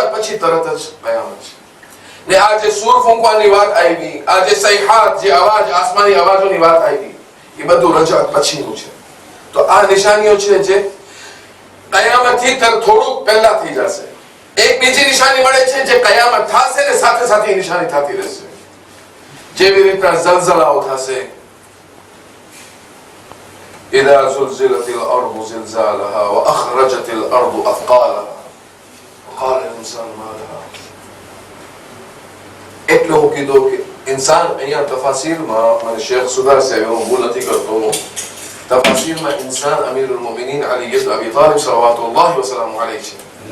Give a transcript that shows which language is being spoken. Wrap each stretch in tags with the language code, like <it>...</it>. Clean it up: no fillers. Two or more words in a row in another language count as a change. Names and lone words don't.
<gu>પછી તરત જ કયામત છે ને આ જે સૂર ફૂંકવાની વાત આવી આ જે સૈહાત જે અવાજ આસમાની અવાજોની વાત આવી એ બધું રજા પછીનું છે તો આ નિશાનીઓ છે જે કયામતથી થોડુંક પહેલા થઈ જશે એક બીજી નિશાની મળે છે જે કયામત થશે ને સાથે સાથે નિશાની થતી રહેશે જેવી રીતના ઝલઝલાઓ થશે</gu> <ar>إذا زلزلت الأرض زلزالها وأخرجت الأرض أثقالها وقال الإنسان ما لها</ar> <gu>એટલું કીધું કે ઇન્સાન અહીંયા તફાસીરમાં મને શેખ સુદાર સાહેબ હું ભૂલ નથી કરતો તફાસીરમાં ઇન્સાન અમીરુલ મુમિનીન અલી ઇબ્ન અબી તાલિબ</gu> <ar>صلى الله وسلم عليه</ar> <gu>છે</gu>